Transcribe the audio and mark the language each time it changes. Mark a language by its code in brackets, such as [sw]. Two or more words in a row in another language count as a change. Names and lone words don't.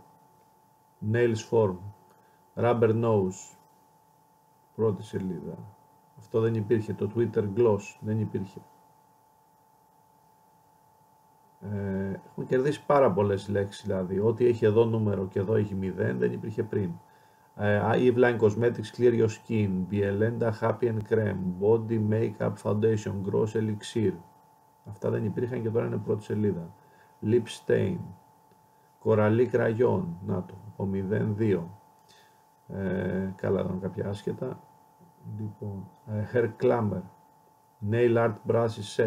[el] Nails Form. Rubber Nose. Πρώτη σελίδα. Αυτό δεν υπήρχε. Το Twitter Gloss δεν υπήρχε. Έχουμε κερδίσει πάρα πολλές λέξεις, δηλαδή. Ό,τι έχει εδώ νούμερο και εδώ έχει 0 δεν υπήρχε πριν. Eve Line Cosmetics Clear Your Skin. Bielenda Happy and Creme. Body Makeup Foundation. Gross Elixir. Αυτά δεν υπήρχαν και τώρα είναι πρώτη σελίδα. Lip Stain. Κοραλί Crayon. Να το. Από 0-2. Καλά, ήταν κάποια άσχετα. Λοιπόν, Hair Clamor. Nail Art Brushes Set.